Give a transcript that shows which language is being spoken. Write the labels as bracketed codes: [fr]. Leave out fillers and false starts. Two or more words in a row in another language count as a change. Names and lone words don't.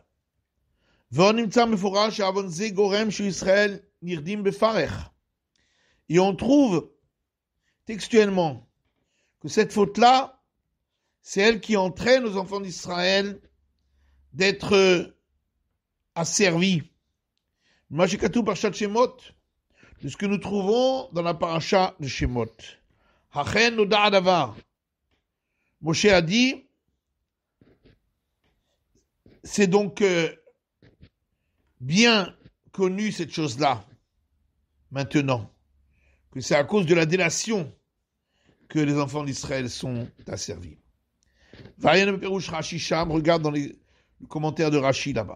[fr] Et on trouve textuellement que cette faute-là, c'est elle qui entraîne aux enfants d'Israël d'être asservis. [he] משכתוב פרשת שמות, [fr] de ce que nous trouvons dans la paracha de Shemot. [he] אכן נודע הדבר. [fr] Moshe a dit, c'est donc bien connu cette chose-là, maintenant, que c'est à cause de la délation que les enfants d'Israël sont asservis. [he] ועיין פירוש רש"י שם, [fr] regarde dans le commentaire de Rashi là-bas.